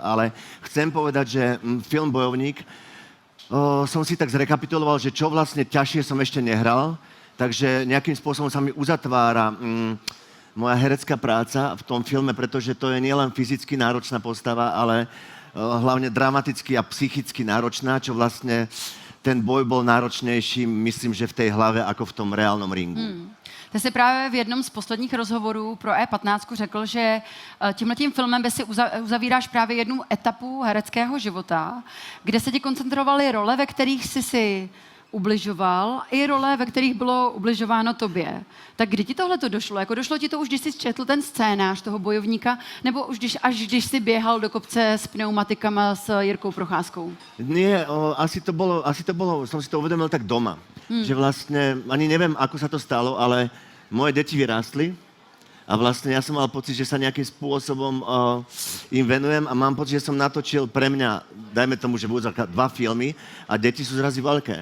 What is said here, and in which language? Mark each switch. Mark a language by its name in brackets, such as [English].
[Slovak] Ale chcem povedať, že film Bojovník som si tak zrekapituloval, že čo vlastne ťažšie som ešte nehral, takže nejakým spôsobom sa mi uzatvára moja herecká práca v tom filme, pretože to je nielen fyzicky náročná postava, ale hlavne dramaticky a psychicky náročná, čo vlastne ten boj bol náročnější, myslím, že v té hlave, ako v tom reálnom ringu. [Czech] Ty jsi právě v jednom z posledních rozhovorů pro E15 řekl, že tímhletím filmem si uzavíráš právě jednu etapu hereckého života, kde se ti koncentrovaly role, ve kterých jsi ubližoval, i role, ve kterých bylo ubližováno tobě. Tak kdy ti tohle to došlo? Jako došlo ti to už, když jsi četl ten scénář toho bojovníka, nebo už když jsi běhal do kopce s pneumatikama s Jirkou Procházkou? [Slovak] Nie, asi to bolo, som si to uvedomil tak doma. Že vlastne, ani neviem, ako sa to stalo, ale moje deti vyrástli a vlastne ja som mal pocit, že sa nejakým spôsobom im venujem a mám pocit, že som natočil pre mňa, dajme tomu, že budú 2 filmy a deti sú zrazu veľké.